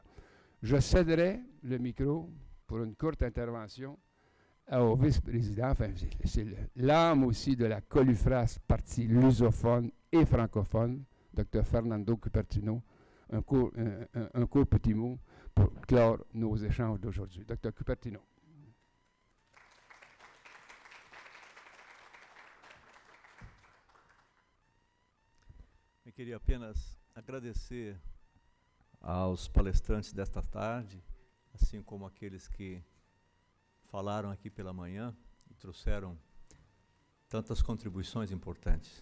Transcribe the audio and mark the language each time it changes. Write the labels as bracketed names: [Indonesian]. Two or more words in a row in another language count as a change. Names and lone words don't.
[French] Je céderai le micro pour une courte intervention au vice-président, enfin, c'est l'âme aussi de la Colufras, partie lusophone et francophone, Dr Fernando Cupertino, un court petit mot pour clore nos échanges d'aujourd'hui. Dr Cupertino. [Portuguese] Eu queria apenas agradecer aos palestrantes desta tarde, assim como aqueles que falaram aqui pela manhã e trouxeram tantas contribuições importantes.